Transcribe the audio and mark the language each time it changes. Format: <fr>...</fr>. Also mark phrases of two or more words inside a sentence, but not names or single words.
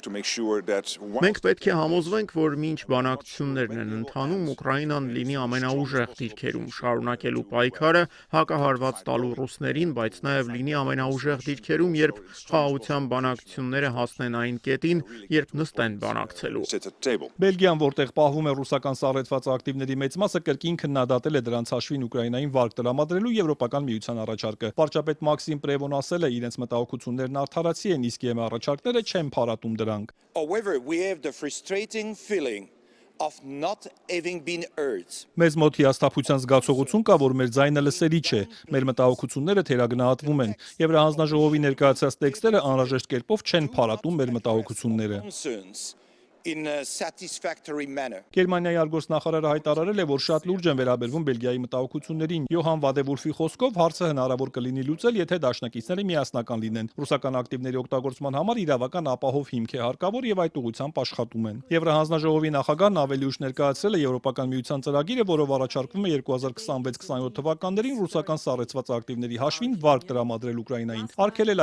<hy>Մենք պետք է համոզվենք, որ մինչ բանակցություններն են ընթանում, Ուկրաինան լինի ամենաուժեղ դիրքերում, շարունակելու պայքարը հակահարված տալու ռուսներին, բայց նաև լինի ամենաուժեղ դիրքերում, երբ խաղաղության բանակցությունները հասնեն այն կետին, երբ նստեն բանակցելու։ Բելգիան, որտեղ պահվում է ռուսական սառեցված ակտիվների մեծ մասը, կրկին քննադատել է դրանց հաշվին Ուկրաինային վարկ տրամադրելու Եվրոպական միության առաջարկը։ Վարչապետ Մաքսիմ Պրևոն ասել է, իրենց մտահոգություններն արդարացի են, իսկ ԵՄ առաջարկները չեն փարատում դրանք։</hy> <en>However, we have the frustrating feeling of not having been heard.</en> <hy>Մեզ մոտ հիասթափության զգացողություն կա, որ մեր ձայնը լսելի չէ, մեր մտահոգությունները թերագնահատվում են, եւ հանձնաժողովի ներկայացած տեքստերը անհրաժեշտ կերպով չեն փարատում մեր մտահոգությունները։</hy> <en>In a satisfactory manner.</en> <hy>Գերմանիայի արգոսնախարարը հայտարարել է, որ շատ լուրջ են վերաբերվում Բելգիայի մտահոգություններին։ Յոհան Վադեվուլֆի խոսքով հարցը հնարավոր կլինի լուծել, եթե դաշնակիցները միասնական լինեն։ Ռուսական ակտիվների օգտագործման համար իրավական ապահով հիմք է հարկավոր եւ այդ ուղղությամբ աշխատում են։ Եվրահանձնաժողովի նախագահն ավելի ուշ ներկայացրել է Եվրոպական միության ծրագիրը, որով առաջարկվում է 2026-27 թվականներին ռուսական սառեցված ակտիվների հաշվին վարկ տրամադրել Ուկրաինային։ Արգելել</hy>